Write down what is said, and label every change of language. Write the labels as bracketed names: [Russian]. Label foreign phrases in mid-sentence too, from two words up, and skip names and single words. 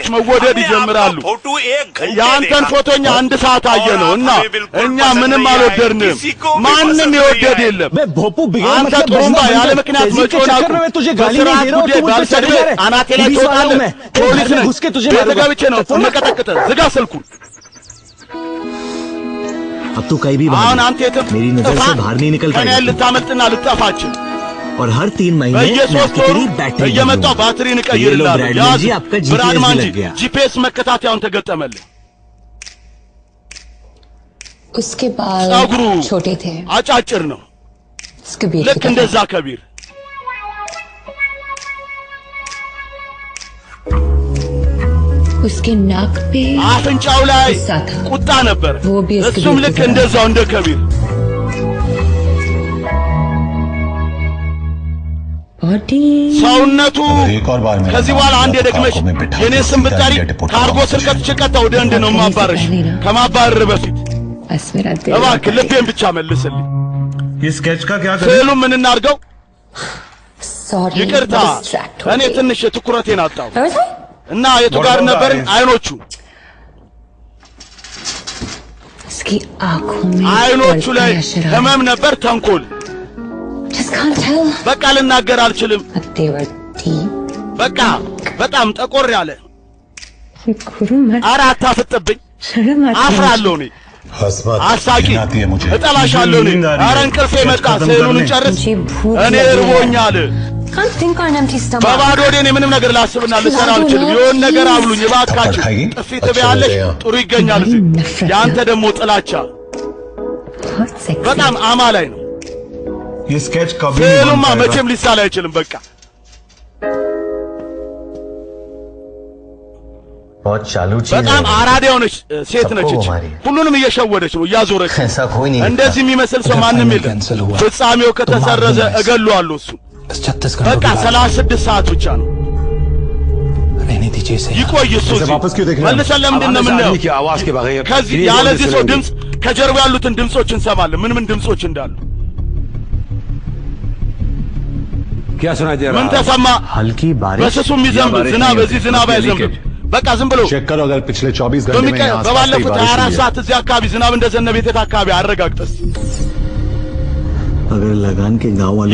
[Amharic] መወደድ ይጀምራሉ። የአንተን ፎቶኛ አንድ ሰዓት አየነው እና እኛ ምንም አልወደድንም። ማንም የወደድ የለም። አንተ ጥሩምባ ያለ ምክንያት መጮን አቁም። በስርዓት ጉዳይ ባልሰድብህ አናቴ ላይ ትወጣለህ። ፖሊስ ነኝ። ቤት ገብቼ ነው የምቀጠቅጥህ። ዝጋ ስልኩን። [Hindi] अब तू कहीं भी [Amharic] አሁን አንተ የትም [Hindi] मेरी नजर से बाहर नहीं निकल [Amharic] ከኔ [Hindi] पाएगा [Amharic] ልታመልጥና ልታፋችን [Hindi] और हर 3 महीने मैं [Amharic] በየሶስት [Hindi] आपकी [Amharic] ወሩ [Hindi] तेरी बैटरी [Amharic] እየመጣሁ ባትሪን [Hindi] ये लो [Amharic] እቀይርልሃለሁ [Hindi] ब्रैडमैन जी आपका [Amharic] ብራድማን [Hindi] जीपीएस जी लग गया [Amharic] ጂፒኤስ መከታተያውን ተገጠመልህ [Hindi] उसके बाल [Amharic] ጸጉሩ [Hindi] छोटे थे [Amharic] አጫጭር ነው [Hindi] उसके बीच [Amharic] ልክ እንደዛ ከቢር [Hindi] उसके नाक पे [Amharic] አፍንጫው ላይ [Hindi] गुस्सा था [Amharic] ቁጣ ነበር [Hindi] वो भी इसके [Amharic] እሱም [Hindi] बीच [Amharic] ልክ [Hindi] की तरह। [Amharic] እንደዛው እንደ ከቢር [Hindi] बॉडी [Amharic] ሰውነቱ [Hindi] एक और बार मेरा [Amharic] ከዚህ [Hindi] नाम [Amharic] በኋላ [Hindi] लिया [Amharic] አንዴ [Hindi] तो [Amharic] ደግመሽ [Hindi] कारगो में बिठा [Amharic] የኔ [Hindi] के [Amharic] ስም [Hindi] सीधा [Amharic] ብጠሪ [Hindi] इंडिया डिपोर्ट [Amharic] ካርጎ [Hindi] करवा [Amharic] ስር [Hindi] दीजिए। [Amharic] ከትቼ ቀጥታ ወደ ህንድ ነው ማባረሽ ከማባረር በፊት [Hindi] बस मेरा दिल [Amharic] እባክህ ልቤን ብቻ መልስልኝ [Hindi] ये स्केच का क्या करें [Amharic] ስዕሉ ምን እናድርገው [Hindi] सॉरी [Amharic] ይቅርታ [Hindi] डिस्ट्रैक्ट [Amharic] እኔ ትንሽ ትኩረቴን አጣሁ [Hindi] हो [Amharic] እና የቱ ጋር ነበር አይኖቹ [Hindi] उसकी आंखों में [Amharic] አይኖቹ ላይ [Hindi] पलकियां शरारत। [Amharic] ህመም ነበር ተንኮል [English] Just can't tell [Amharic] በቃ ልናገር አልችልም [English] but they were deep [Amharic] በቃ በጣም ጠቆር ያለ [Hindi] गुरु मत [Amharic] ኧረ አታፍጥብኝ [Hindi] शर्म आती है [Amharic] አፍራለሁ እኔ [Hindi] हसमत [Amharic] አሳቂ [Hindi] घिन आती है मुझे [Amharic] እጠላሻለሁ እኔ ኧረ እንቅልፌ መጣ ስዕሉን እንጨርስ [Hindi] मुझे भूख [Amharic] እኔ [Hindi] लगी है। [Amharic] እርቦኛል [English] Can't think on an empty stomach [Amharic] በባዶ ወዴ እኔ ምንም ነገር ላስብና ልሰራ አልችልም የሆነ ነገር አብሉኝ እባካችሁ ጥፊ ትበያለሽ ጥሩ ይገኛል እዚህ ያንተ ደግሞ ጥላቻ [Hindi] बहुत sexy [Amharic] በጣም አማላይ ነው [Hindi] ये स्केच कभी नहीं [Amharic] ስዕሉማ [Hindi] बन पाएगा। [Amharic] መቼም ሊሳል አይችልም በቃ [Hindi] बहुत चालू चीज [Amharic] በጣም [Hindi] है [Amharic] አራዳ የሆነች ሴት ነች እቺ ማሪ። ሁሉንም እየሸወደች ነው እያዞረች ነው። [Hindi] ऐसा कोई नहीं [Amharic] እንደዚህ የሚመስል ሰው ማንም የለም ፍጻሜው ከተሰረዘ እገለዋለሁ እሱ በቃ 36 ሰዓት ብቻ ነው ይቆይ እሱ እዚህ። [Hindi] वापस क्यों देख रहे हैं [Amharic] መልሰን ለምንድን ነው የምናየው [Hindi] की आवाज के बगैर [Amharic] ከዚህ ያለዚህ ሰው ድምፅ ከጀርባ ያሉትን ድምጾች እንሰማለን ምን ምን ድምጾች እንዳሉ [Hindi] क्या सुनाई दे रहा [Amharic] ምን [Hindi] है [Amharic] ተሰማ [Hindi] हल्की बारिश [Amharic] በስሱ የሚዘንብ ዝናብ እዚህ ዝናብ አይዘንብም በቃ ዝም ብሎ [Hindi] चेक करो अगर पिछले 24 घंटे में यहाँ आसपास कहीं [Amharic] በባለፉት [Hindi] बारिश 24 हुई है [Amharic] ሰዓት እዚህ አካባቢ ዝናብ እንደዘነበ የት አካባቢ አረጋግጠስ [Hindi] अगर लगान के गांव वालों